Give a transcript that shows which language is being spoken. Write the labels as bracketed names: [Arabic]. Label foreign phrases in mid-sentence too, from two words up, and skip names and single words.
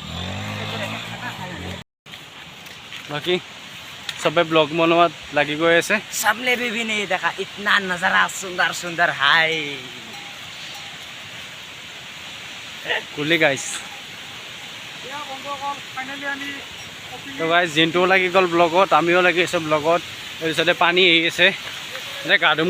[Assamese] বাকী চবে ব্লগ বনোৱাত লাগি গৈ আছে [Hindi] सबने भी नहीं देखा इतना नजारा सुंदर सुंदर हाय [Assamese] কুলি গাইছ তো গাইছ জিন্টুও লাগি গ'ল ব্লগত আমিও লাগি আছোঁ ব্লগত তাৰপিছতে পানী আহি আছে যে গা ধুম